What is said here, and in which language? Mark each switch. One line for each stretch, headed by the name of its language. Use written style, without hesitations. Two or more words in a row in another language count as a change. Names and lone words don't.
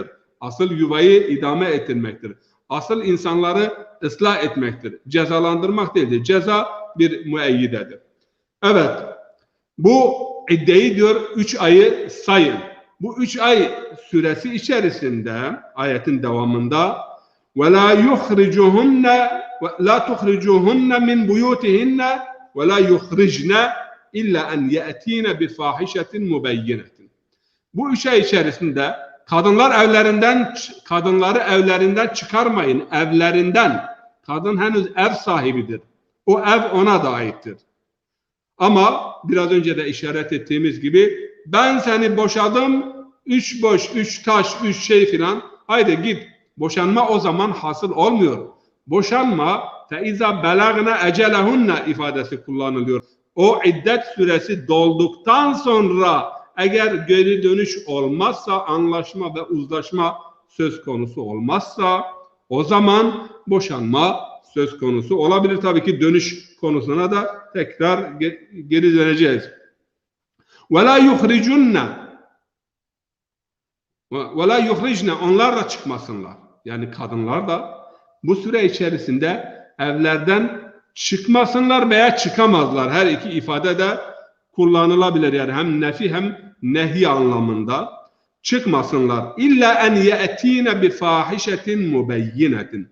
Turkish: Asıl yuvayı idame ettirmektir. Asıl insanları ıslah etmektir. Cezalandırmak değildir. Ceza bir müeyyidedir. Evet. Bu iddiayı diyor 3 ayı sayın. Bu 3 ay süresi içerisinde ayetin devamında
Arabic: وَلَا يُخْرِجُهُنَّ وَلَا تُخْرِجُهُنَّ مِنْ بُيُوتِهِنَّ وَلَا يُخْرِجْنَ إِلَّا أَنْ يَأْتِينَ بِفَاحِشَةٍ مُبَيِّنَةٍ.
Turkish: Bu 3 ay içerisinde kadınları evlerinden çıkarmayın. Evlerinden. Kadın henüz ev sahibidir. O ev ona da aittir. Ama biraz önce de işaret ettiğimiz gibi ben seni boşadım, 3 boş, 3 taş, 3 şey filan, haydi git. Boşanma o zaman hasıl olmuyor. Boşanma
Arabic: فَاِذَا بَلَغْنَا اَجَلَهُنَّ
Turkish: ifadesi kullanılıyor. O iddet süresi dolduktan sonra eğer geri dönüş olmazsa, anlaşma ve uzlaşma söz konusu olmazsa o zaman boşanma söz konusu olabilir. Tabii ki dönüş konusuna da tekrar geri döneceğiz.
Arabic: وَلَا يُخْرِجُنَّ وَلَا يُخْرِجْنَ
Turkish: Onlar da çıkmasınlar. Yani kadınlar da bu süre içerisinde evlerden çıkmasınlar veya çıkamazlar. Her iki ifade de kullanılabilir. Yani hem nefi hem nehi anlamında. Çıkmasınlar.
Arabic: إلا أن يأتين بفاحشة مبينة.